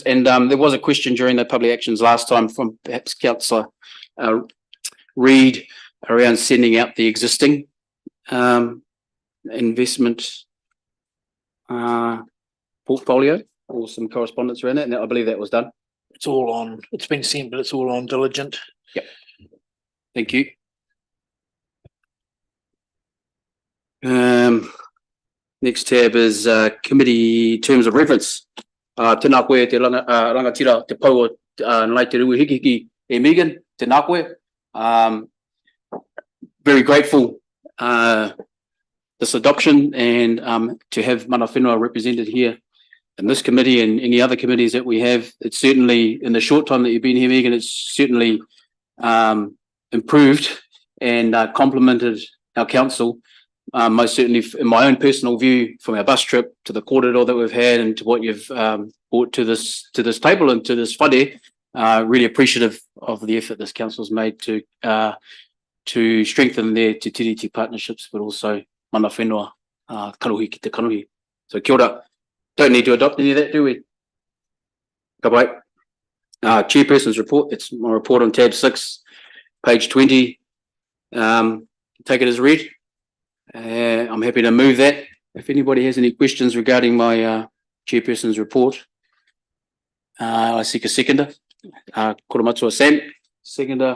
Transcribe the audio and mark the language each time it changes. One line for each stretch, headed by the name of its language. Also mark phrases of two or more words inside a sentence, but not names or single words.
English: And there was a question during the public actions last time from perhaps Councillor Reid around sending out the existing investment portfolio or some correspondence around it, and I believe that was done. It's all on, it's been sent, but it's all on Diligent. Yep. Thank you. Next tab is committee terms of reference.
Māori: Tēnā koe te rangatira te pau nai te rui hiki e Megan, tēnā koe.
English: Very grateful this adoption and to have
Māori: mana whenua
English: represented here in this committee and any other committees that we have. It's certainly, in the short time that you've been here, Megan, it's certainly improved and complemented our council. Most certainly, in my own personal view, from our bus trip to the corridor that we've had and to what you've brought to this table and to this whare, really appreciative of the effort this council's made to strengthen their
Māori: te tiriti
English: partnerships, but also
Māori: mana whenua karuhi ki te kanuhi.
English: So
Māori: kia ora.
English: Don't need to adopt any of that, do we?
Māori: Ka pai.
English: Chairperson's report. It's my report on tab 6, page 20. Take it as read. I'm happy to move that. If anybody has any questions regarding my chairperson's report, I seek a seconder. Koramatua Sam, seconder.